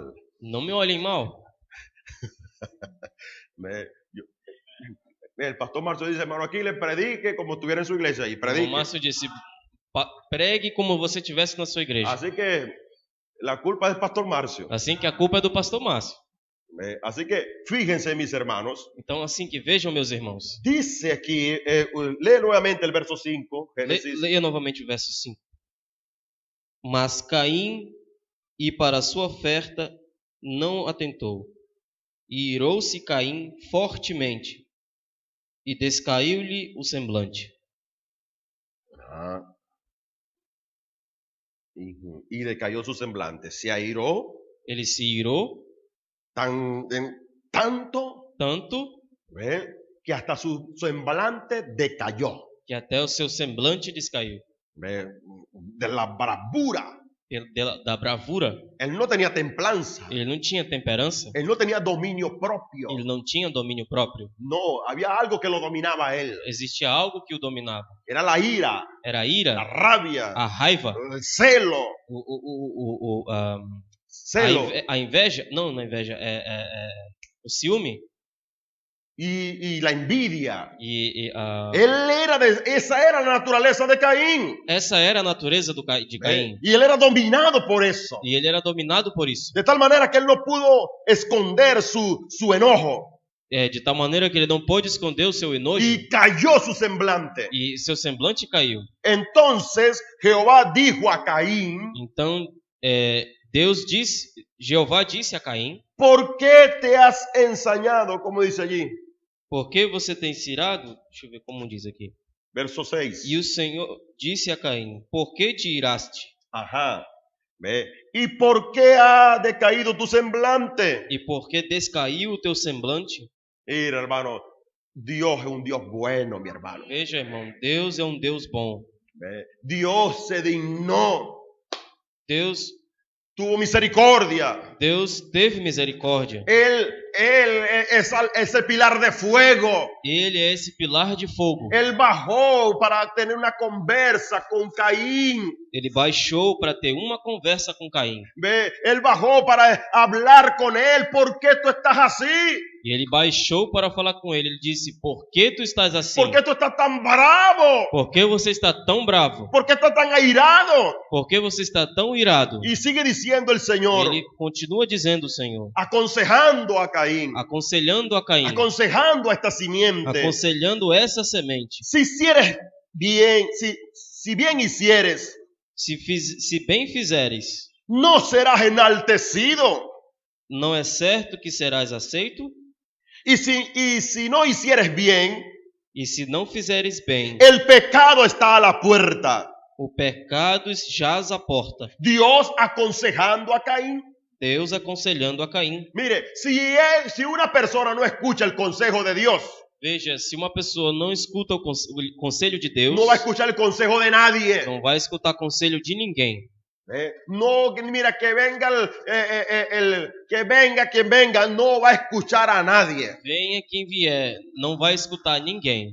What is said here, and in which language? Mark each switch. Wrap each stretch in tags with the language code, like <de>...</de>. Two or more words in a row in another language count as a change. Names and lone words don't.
<pt>Não me olhem mal.</pt> <es>El pastor Marcio dice, hermano, aquí le predique como estuviera en su iglesia. Y</es> <pt>O</pt> <es>predique.</es> <pt>Márcio disse, pregue como você estivesse na sua igreja.</pt> <es>Así que la culpa es del pastor Marcio.</es> <pt>Assim que a culpa é do pastor Márcio.</pt> <es>Así que fíjense, mis hermanos.</es> <pt>Então, assim que vejam, meus irmãos.</pt> <es>Dice aquí, lee nuevamente el verso 5. Génesis.</es> <pt>Leia novamente o verso 5. Mas Caim, e para a sua oferta, não atentou. E irou-se Caim fortemente, e descaiu-lhe o semblante.</pt> <es>Y decayó su semblante. Se airó.</es> <pt>Ele se irou tanto, tanto,</pt> <es>que hasta su semblante decayó.</es> <pt>que até o seu semblante descaiu.</pt> <es>De la bravura.</es> <pt>Da bravura.</pt> <es>Él no tenía templanza.</es> <pt>Ele não tinha temperança.</pt> <es>Él no tenía dominio propio.</es> <pt>Ele não tinha domínio próprio.</pt> <es>No, había algo que lo dominaba a él.</es> <pt>Existia algo que o dominava.</pt> <es>Era la ira.</es> <pt>Era a</pt> <es>La ira, rabia.</es> <pt>a raiva,</pt> <es>El celo. Celo.</es> <pt>A inveja. Não a inveja. O ciúme.</pt> <es>Y la envidia. Esa era la naturaleza de Caín.</es> <pt>Essa era a natureza de Caim.</pt> <es>Y él era dominado por eso.</es> <pt>E ele era dominado por isso.</pt> <es>De tal manera que él no pudo esconder su enojo.</es> <pt>De tal maneira que ele não pôde esconder o seu enojo.</pt> <es>Y cayó su semblante.</es> <pt>E seu semblante caiu.</pt> <es>Entonces Jehová dijo a Caín.</es> <pt>Então Jeová disse a Caim:</pt> <es>¿Por qué te has ensañado? Como dice allí.</es> <pt>Por que você tem se irado? Deixa eu ver como diz aqui. Verso 6. E o Senhor disse a Caim: Por que te iraste?</pt> <es>Ajá. ¿Y por qué ha decaído tu semblante?</es> <pt>E por que descaiu o teu semblante?</pt> <es>Mira, hermano, Dios es un Dios bueno, mi hermano.</es> <pt>Veja, irmão, Deus é um Deus bom.</pt> <es>Dios se dignó.</es> <pt>Deus</pt> <es>tuvo misericordia.</es> <pt>Deus teve misericórdia.</pt> <es>Él es ese pilar de fuego.</es> <pt>Ele é esse pilar de fogo.</pt> <es>Él bajó para tener una conversa con Caín.</es> <pt>Ele baixou para ter uma conversa com Caim.</pt> <es>Él bajó para hablar con él. ¿Por qué tú estás así?</es> <pt>E ele baixou para falar com ele. Ele disse: Por que tu estás assim?</pt> <es>¿Por qué tú estás tan bravo?</es> <pt>Por que você está tão bravo?</pt> <es>¿Por qué estás tan airado?</es> <pt>Por que você está tão irado?</pt> <es>Y sigue diciendo el Señor.</es> <pt>Ele continua dizendo o Senhor.</pt> <es>Aconsejando a Caín.</es> <pt>Aconselhando a Caim.</pt> <es>Aconsejando a esta simiente.</es> <pt>Aconselhando essa semente.</pt> <es>Si hicieres bien, si bien hicieres,</es> <pt>se bem fizeres,</pt> <es>no serás enaltecido.</es> <pt>Não é certo que serás aceito?</pt> <es>Y si no hicieres bien,</es> <pt>e se não fizeres bem,</pt> <es>el pecado está a la puerta.</es> <pt>O pecado jaz à porta.</pt> <es>Dios aconsejando a Caín.</es> <pt>Deus aconselhando a Caim.</pt> <es>Mire, si una persona no escucha el consejo de Dios,</es> <pt>veja, se uma pessoa não escuta o conselho de Deus,</pt> <es>no va a escuchar el consejo de nadie.</es> <pt>Não vai escutar conselho de ninguém.</pt> <es>No, mira, que venga quien venga, no va a escuchar a nadie.</es> <pt>Venha quem vier, não vai escutar ninguém.</pt>